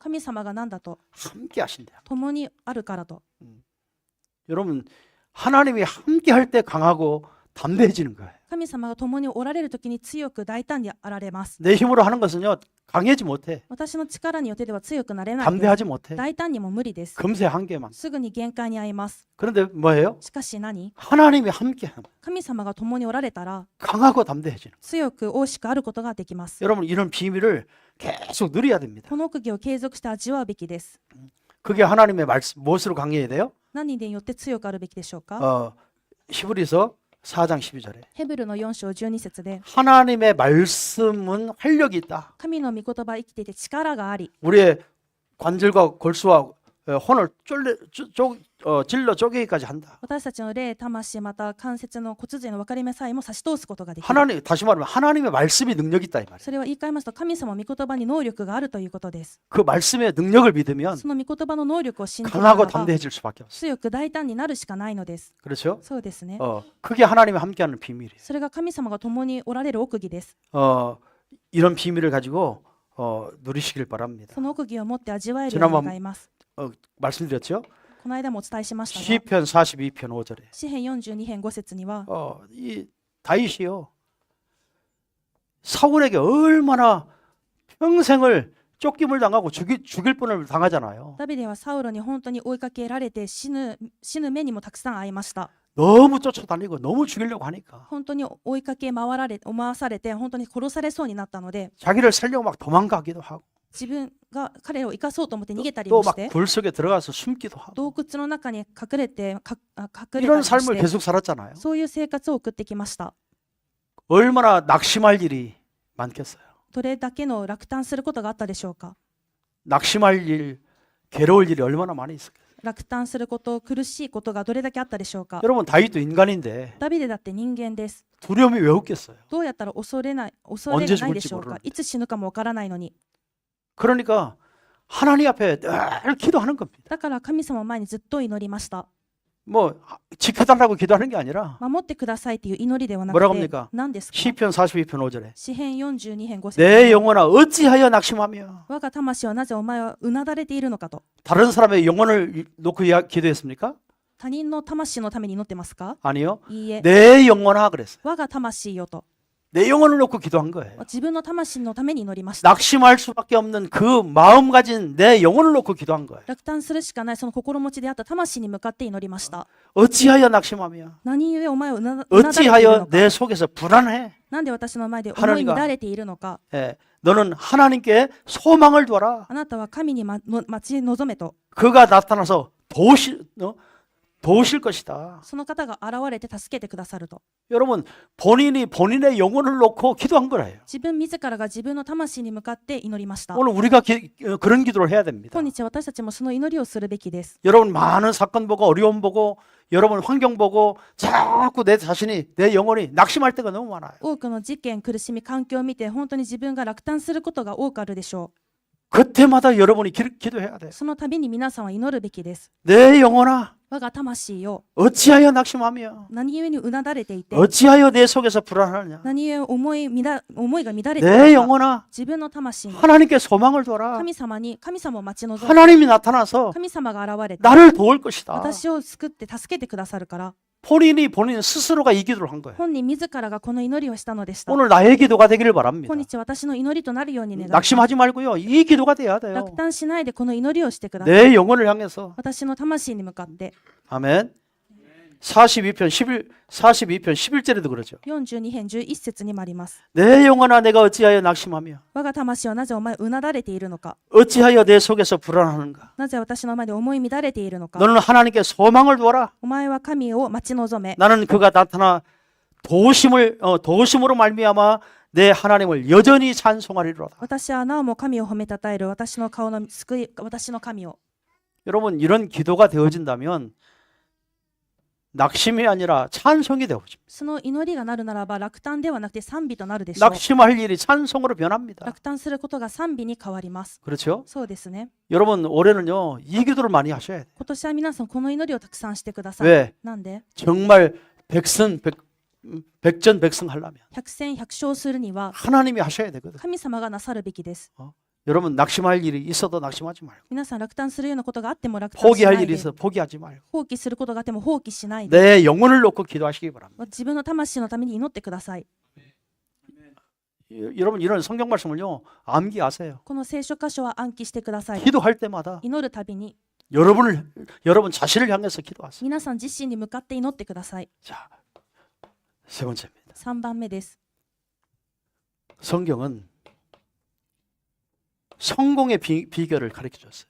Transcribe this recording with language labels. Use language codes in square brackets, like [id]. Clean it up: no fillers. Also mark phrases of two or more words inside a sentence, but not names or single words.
[ja] 神様が何だと [ko] 함께 하신대요. [ja] 共にあるからと [ko] 여러분 하나님이 함께 할 때 강하고 담대해지는 거예요. [ja] 神様が共におられるときに強く大胆にあられます [ko] 내 힘으로 하는 것은요 강해지 못해. [ja] 私の力によってでは強くなれないです [ko] 담대하지 못해. [ja] 大胆にも無理です [ko] 금세 한계만. [ja] すぐに限界に合います [ko] 그런데 뭐예요? [ja] しかし何 [ko] 하나님이 함께 하면 [ja] 神様が共におられたら [ko] 강하고 담대해지는. [ja] 強く大しくあることができます [ko] 여러분 이런 비밀을 계속 누려야 됩니다. [ja] この奥義を継続して味わうべきです [ko] 그게 하나님의 말씀 무엇으로 강해야 돼요? [ja] 何によって強くあるべきでしょうか [ko] 히브리서 4장 12절에 [ja] ヘブルの4章12節で [ko] 하나님의 말씀은 활력이 있다. [ja] 神の御言葉は生きていて力があり [ko] 우리의 관절과 골수와 혼을 질러 쪼개기까지 한다. [ja] 私たちの霊、魂また関節の骨髄の分かれ目さえも差し通すことができる [ko] 하나님 다시 말하면 하나님의 말씀이 능력이 있다 이 말이에요. [ja] それは言い換えますと神様の御言葉に能力があるということです [ko] 그 말씀의 능력을 믿으면 [ja] その御言葉の能力を信じるなら [ko] 강하고 [ja] ば [ko] 담대해질 수밖에 없어요. [ja] 強く大胆になるしかないのです [ko] 그렇죠? [ja] そうですね [ko] 그게 하나님이 함께하는 비밀이에요. [ja] それが神様が共におられる奥義です [ko] 이런 비밀을 가지고 누리시길 바랍니다. [ja] その奥義を持って味わえるように願います [ko] 말씀드렸죠? [ja] この間もお伝えしましたが [ko] 시편 42편 5절에 [ja] 詩編42編5節には [ko] 이 다윗이요 사울에게 얼마나 평생을 쫓김을 당하고 죽일 뻔을 당하잖아요. [ja] ダビデはサウロに本当に追いかけられて死ぬ目にもたくさん遭いました [ko] 너무 쫓아다니고 너무 죽이려고 하니까 [ja] 本当に追いかけ回されて本当に殺されそうになったので [ko] 자기를 살려고 막 도망가기도 하고 [ja] 自分が彼を生かそうと思って逃げたり [ko] 또 [ja] もし [ko] 막 [ja] て [ko] 굴 속에 들어가서 숨기도 하고 [ja] 洞窟の中に隠れた [ko] 이런 [ja] りも [ko] 삶을 [ja] して [ko] 계속 살았잖아요. [ja] そういう生活を送ってきました [ko] 얼마나 낙심할 일이 많겠어요. [ja] どれだけの落胆することがあったでしょうか [ko] 낙심할 일, 괴로울 일이 얼마나 많이 있을까요? [ja] 落胆すること苦しいことがどれだけあったでしょうか [ko] 여러분 다윗도 인간인데 [ja] ダビデだって人間です [ko] 두려움이 왜 없겠어요? [ja] どうやったら恐れがないでしょうか いつ死ぬかもわからないのに [ko] 그러니까 하나님 앞에 늘 기도하는 겁니다. [ja] だから神様の前にずっと祈りました [ko] 뭐 지켜달라고 기도하는 게 아니라 [ja] 守ってくださいっていう祈りではな [ko] 뭐라고 [ja] くて [ko] 합니까? [ja] 何ですか？ [ko] 시편 42편 5절에 [ja] 詩編42編5 [ko] 내 [ja] 節 [ko] 영혼아 어찌하여 낙심하며 [ja] 我が魂はなぜお前はうなだれているのかと。 [ko] 다른 사람의 영혼을 놓고 기도했습니까? [ja] 他人の魂のために祈ってますか？ [ko] 아니요. [ja] いいえ。 [ko] 내 영혼아 그랬어요. [ja] 我が魂よと。 [ko] 내 영혼을 놓고 기도한 거예요. [ja] 自分の魂のために祈りました。 [ko] 낙심할 수밖에 없는 그 마음 가진 내 영혼을 놓고 기도한 거예요. [ja] 落胆するしかないその心持ちであった魂に向かって祈りました。 [ko] 어찌하여 낙심하며 [ja] 何故お前をうなだれているの [ko] 어찌하여 [ja] か。 [ko] 내 속에서 불안해. [ja] なんで私の前で思い乱れているのか。 [ko] 예, 너는 하나님께 소망을 두어라. [ja] あなたは神に待ち望めと。 [ko] 그가 나타나서 도우실 것이다. [ja] その方が現れて助けてくださると。 [ko] 여러분 본인이 본인의 영혼을 놓고 기도한 거예요. [ja] 自分自らが自分の魂に向かって祈りました。 [ko] 오늘 우리가 그런 기도를 해야 됩니다. [ja] 今日私たちもその祈りをするべきです。 [ko] 여러분 많은 사건 보고 어려움 보고 여러분 환경 보고 자꾸 내 자신이 내 영혼이 낙심할 때가 너무 많아요. [ja] 多くの事件、苦しみ、環境を見て本当に自分が落胆することが多くあるでしょ [ko] 그때마다 여러분이 기도해야 돼요. [ja] う。その度に皆さんは祈るべきです。 [ko] 내 영혼아 [ja] 我が魂よ、 [ko] 어찌하여 낙심하며 [ja] 何故にうなだれていて、 [ko] 어찌하여 내 속에서 불안하냐. [ja] 何故思いが乱れてい [ko] 내 [ja] るのか。 [ko] 영혼아 [ja] 自分の魂に [ko] 하나님께 소망을 둬라. [ja] 神様を待ち望む。 [ko] 하나님이 나타나서 [ja] 神様が現れて [ko] 나를 도울 것이다. [ja] 私を救って助けてくださるから。 [ko] 본인 스스로가 이 기도를 한 거예요. [ja] 本人自らがこの祈りをしたのでした。 [ko] 오늘 나의 기도가 되기를 바랍니다. [ja] 今日私の祈りとなるように願います。 [ko] 낙심하지 말고요. 이 기도가 돼야 돼요. [ja] 落胆しないでこの祈りをしてください。 [ko] 내 영혼을 향해서. [ja] 私の魂に向かって。 [ko] 아멘. 42편 11절에도 그러죠. [ja] 42 編11節にもあります。 [ko] 내 영혼아 내가 어찌하여 낙심하며 [ja] 我が魂はなぜお前うなだれているのか。 [ko] 어찌하여 내 속에서 불안하는가. [ja] なぜ私の前で思い乱れているのか。 [ko] 너는 하나님께 소망을 두어라. [ja] お前は神を待ち望め。 [ko] 나는 그가 나타나 도우심으로 말미암아 내 하나님을 여전히 찬송하리로다. [ja] 私はなおも神を褒めたたえる私の顔の救い、私の神を。 [ko] 여러분 이런 기도가 되어진다면 낙심이 아니라 찬송이 되어집니다. [ja] その祈りがなるならば落胆ではなくて賛美となるでしょう。 [ko] 낙심할 일이 찬송으로 변합니다. [ja] 落胆することが賛美に変わります。 [ko] 그렇죠? [ja] そうですね。 [ko] 여러분 올해는요 이 기도를 많이 하셔야 돼요. [ja] 今年は皆さんこの祈りをたくさんしてください。 [ko] 왜? [ja] なんで [ko] 정말 백전백승 하려면 [ja] 百戦百勝するには [ko] 하나님이 하셔야 되거든. [ja] 神様がなさるべきです。 [ko] 여러분 낙심할 일이 있어도 낙심하지 말고 [ja] 皆さん落胆するようなことがあっても落胆しな [ko] 포기할 [ja] い [ko] 일이 [ja] で。 [ko] 있어 포기하지 말고 [ja] 放棄することがあっても放棄しないで。 [ko] 내 영혼을 놓고 기도하시기 바랍니다. [ja] 自分の魂のために祈ってください。 [ko] 여러분 이런 성경 말씀을요 암기하세요. [ja] この聖書箇所は暗記してください。 [ko] 기도할 때마다 [ja] 祈るたびに [ko] 여러분 자신을 향해서 기도하세요. [ja] 皆さん自身に向かって祈ってください。 [ko] 자, 세 번째입니다. [ja] 3 番目です。 [ko] 성경은 성공의 비결을 가르쳐 줬어요.